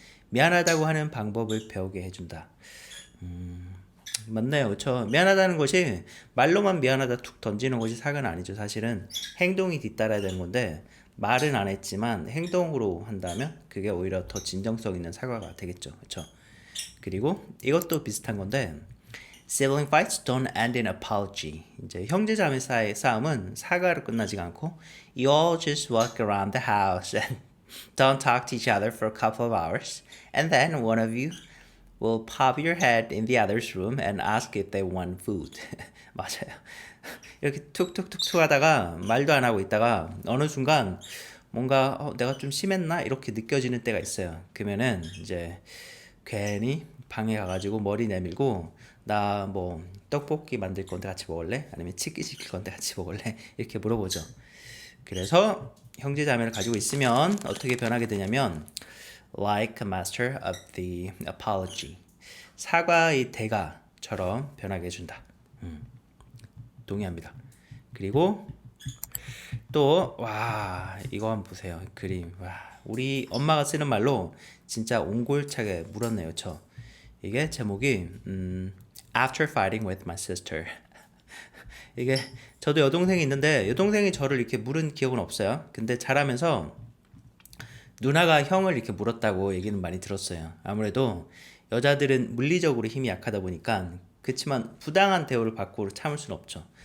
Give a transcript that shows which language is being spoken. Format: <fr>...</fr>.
<ko>미안하다고 하는 방법을 배우게 해준다. 맞네요. 그렇죠. 미안하다는 것이 말로만 미안하다 툭 던지는 것이 사과는 아니죠. 사실은 행동이 뒤따라야 되는 건데 말은 안 했지만 행동으로 한다면 그게 오히려 더 진정성 있는 사과가 되겠죠. 그렇죠. 그리고 이것도 비슷한 건데</ko> <en>sibling fights don't end in apology.</en> <ko>이제 형제자매 사이의 싸움은 사과로 끝나지가 않고</ko> <en>you all just walk around the house and don't talk to each other for a couple of hours and then one of you will pop your head in the other's room and ask if they want food.</en> <ko>맞아요. 이렇게 툭툭툭툭 하다가 말도 안 하고 있다가 어느 순간 뭔가 내가 좀 심했나 이렇게 느껴지는 때가 있어요. 그러면은 이제 괜히 방에 가가지고 머리 내밀고 나 뭐 떡볶이 만들 건데 같이 먹을래? 아니면 치킨 시킬 건데 같이 먹을래? 이렇게 물어보죠. 그래서 형제자매를 가지고 있으면 어떻게 변하게 되냐면</ko> <en>like a master of the apology.</en> <ko>사과의 대가처럼 변하게 해준다. 동의합니다. 그리고 또 이거 한번 보세요. 그림. 우리 엄마가 쓰는 말로 진짜 옹골차게 물었네요. 이게 제목이</ko> <en>After fighting with my sister.</en> <ko>이게 저도 여동생이 있는데 여동생이 저를 이렇게 물은 기억은 없어요. 근데 자라면서 누나가 형을 이렇게 물었다고 얘기는 많이 들었어요. 아무래도 여자들은 물리적으로 힘이 약하다 보니까 그렇지만 부당한 대우를 받고 참을 수는 없죠.</ko>